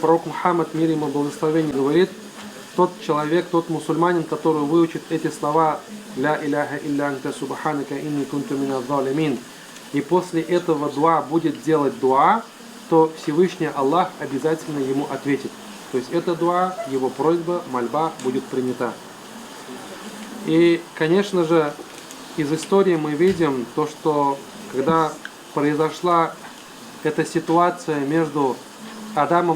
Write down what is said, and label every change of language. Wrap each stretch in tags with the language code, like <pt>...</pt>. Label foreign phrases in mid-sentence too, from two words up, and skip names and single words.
<ru>пророк Мухаммад, мир ему благословение, говорит: тот человек, тот мусульманин, который выучит эти слова</ru> <ar>«لا إله إلا أنت سبحانك إني كنت من الظالمين»,</ar> <ru>и после этого дуа будет делать дуа, то Всевышний Аллах обязательно ему ответит. То есть эта дуа, его просьба, мольба будет принята. И, конечно же, из истории мы видим то, что когда произошла эта ситуация между Адамом,</ru>